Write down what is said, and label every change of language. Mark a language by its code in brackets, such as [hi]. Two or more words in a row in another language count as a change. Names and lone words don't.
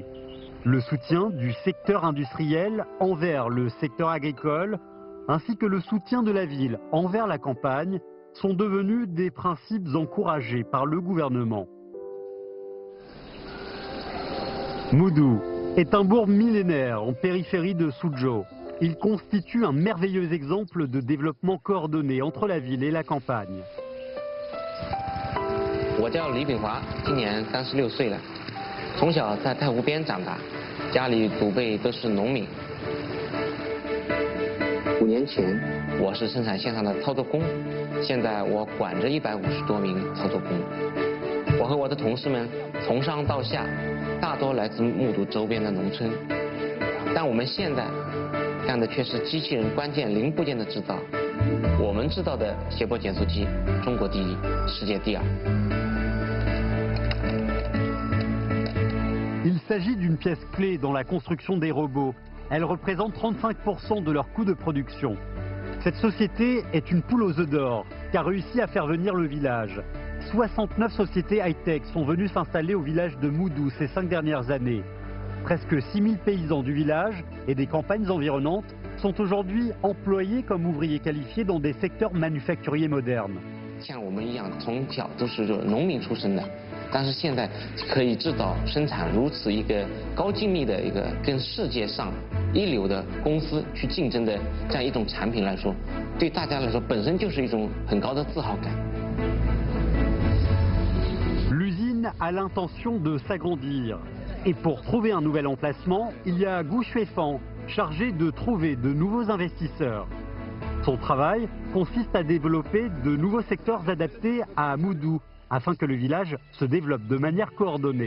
[fr] Le soutien du secteur industriel envers le secteur agricole, ainsi que le soutien de la ville envers la campagne, sont devenus des principes encouragés par le gouvernement. Moudou est un bourg millénaire en périphérie de Suzhou. Il constitue un merveilleux exemple de développement coordonné entre la ville et la campagne. [zh] 我叫李炳华，今年36岁了，从小在太湖边长大，家里祖辈都是农民。5年前，我是生产线上的操作工，现在我管着150多名操作工。我和我的同事们从上到下，大多来自木渎周边的农村，但我们现在干的却是机器人关键零部件的制造。我们制造的斜坡减速机，中国第一，世界第2。 [fr] Il s'agit d'une pièce clé dans la construction des robots. Elle représente 35% de leur coût de production. Cette société est une poule aux œufs d'or, qui a réussi à faire venir le village. 69 sociétés high-tech sont venues s'installer au village de Moudou ces 5 dernières années. Presque 6000 paysans du village et des campagnes environnantes sont aujourd'hui employés comme ouvriers qualifiés dans des secteurs manufacturiers modernes. [zh] 像我们一样，从小都是农民出身的，但是现在可以制造生产如此一个高精密的一个跟世界上一流的公司去竞争的这样一种产品来说，对大家来说本身就是一种很高的自豪感。 [fr] L'usine a l'intention de s'agrandir. Et pour trouver un nouvel emplacement, il y a Gu Xuefan, chargé de trouver de nouveaux investisseurs. Son travail consiste à développer de nouveaux secteurs adaptés à Moudou, afin que le village se développe de manière coordonnée.